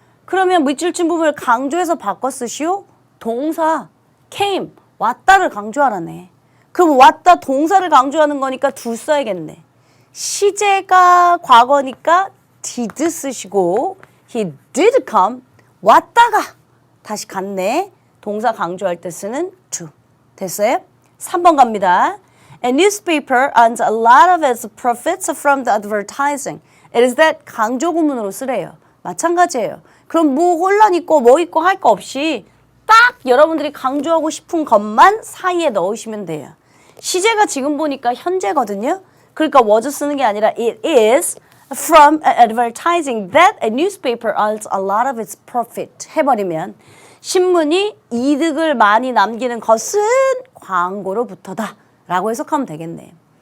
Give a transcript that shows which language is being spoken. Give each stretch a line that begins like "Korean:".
Korean: 그러면 밑줄 부분을 강조해서 바꿔 쓰시오? 동사 came, 왔다를 강조하라네. 그럼 왔다 동사를 강조하는 거니까 do 써야겠네. 시제가 과거니까 did 쓰시고
English: he did come,
Korean: 왔다가 다시 갔네. 동사 강조할 때 쓰는 to. 됐어요? 3번 갑니다.
English: A newspaper earns a lot of its profits from the advertising.
Korean: It is that 강조 구문으로 쓰래요. 마찬가지예요. 그럼 뭐 혼란 있고 뭐 있고 할 거 없이 딱 여러분들이 강조하고 싶은 것만 사이에 넣으시면 돼요. 시제가 지금 보니까 현재거든요. 그러니까 was 쓰는 게 아니라
English: it is from advertising that a newspaper earns a lot of its profit
Korean: 해버리면 신문이 이득을 많이 남기는 것은 광고로부터다 라고 해석하면 되겠네.